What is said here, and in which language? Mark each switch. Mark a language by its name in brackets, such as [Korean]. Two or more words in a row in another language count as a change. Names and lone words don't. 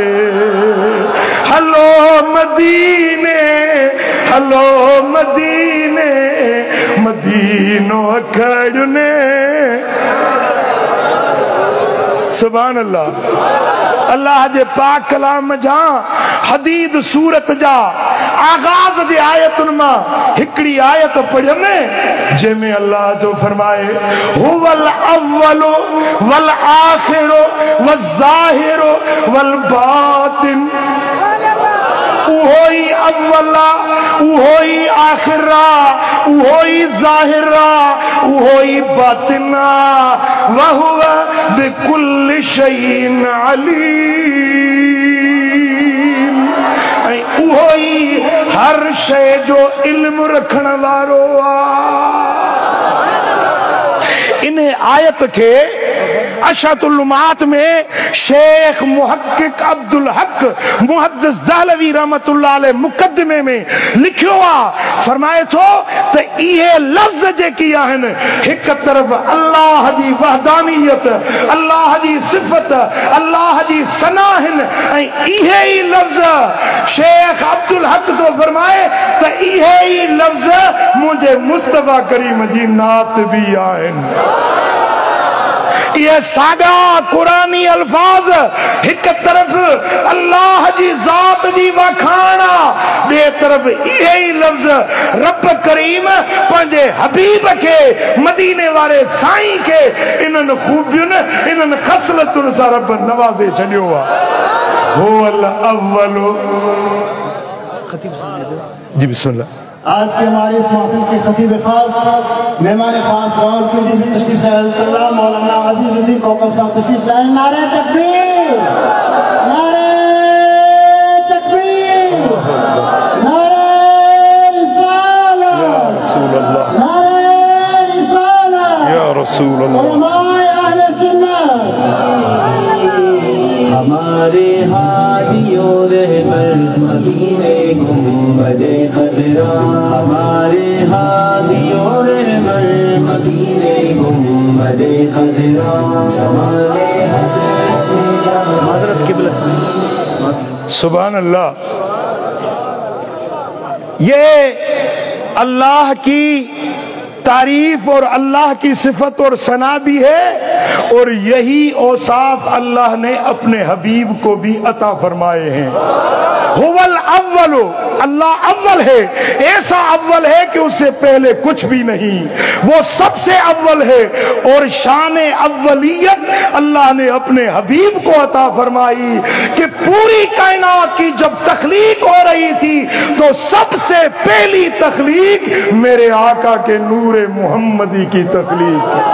[Sindhi] हलो मदीने हलो मदीने मदीनो अखड़ने। [Arabic] سبحان الله. [Sindhi] अल्लाह जे पाक कलाम जा हदीद सूरत जा आगाज जे आयतुन मां हिकड़ी आयत पढ़ने जंहिंमें अल्लाह जो फरमाए [Arabic] هو الأول والآخر والظاهر والباطن. [Sindhi] उहोई अव्वला उहोई आखिरा उहोई ज़ाहिरा उहोई बातिना [Arabic] وهو بكل شيء عليم. [Sindhi] उहोई हर शय जो इल्म रखण वारो आ। इन आयत के अशतुल उम्मात में शेख मुहक्किक अब्दुल हक मुहद्दिस दहलवी [Arabic] رحمة الله عليه [Sindhi] मुकदमे में लिखियो आ। फरमाए थो त इहे लफ्ज़ जेकी आहिनि हिक तरफ़ अल्लाह जी वहदानियत अल्लाह जी सिफ़त अल्लाह जी सना आहिनि ऐं इहे ई लफ्ज़ शेख अब्दुल हक तो फरमाए त इहे ई लफ्ज़ मुंहिंजे मुस्तफ़ा करीम जी नात भी आहिनि। [Urdu] یہ سادہ قرآنی الفاظ ایک طرف [Sindhi] अल्लाह जी जात जी वखाना बे तरफ यही लफ्ज रब करीम पंजे हबीब के मदीने वाले साईं के इन्हनि खूबियुनि इन्हनि खसलतुनि सां रब नवाज़े छॾियो आहे। [Arabic] هو الأول۔ جی بسم الله. [Urdu] آج کے ہمارے اس محفل کے خطیب خاص مہمان خاص راولپنڈی سے تشریف لائے مولانا عزیزالدین کوکب صاحب تشریف لائے. نعرۂ تکبیر نعرۂ تکبیر نعرۂ رسالت نعرۂ رسالت [Arabic] يا رسول الله. [Urdu] ہمارے ہادیوں رہبر مدینے گنبدِ خضرا. ہمارے ہادیوں رہبر مدینے گنبدِ خضرا. سامنے حضرت قبلہ. [Arabic] سبحان الله. [Urdu] یہ اللہ کی تعریف اور اللہ کی صفت اور ثنا بھی ہے اور یہی اوصاف اللہ نے اپنے حبیب کو بھی عطا فرمائے ہیں. [Arabic] هو الأول [Urdu] اللہ اول ہے، ایسا اول ہے کہ اس سے پہلے کچھ بھی نہیں، وہ سب سے اول ہے اور شان اولیت اللہ نے اپنے حبیب کو عطا فرمائی کہ پوری کائنات کی جب تخلیق ہو رہی تھی تو سب سے پہلی تخلیق میرے آقا کے نورِ محمدی کی تخلیق.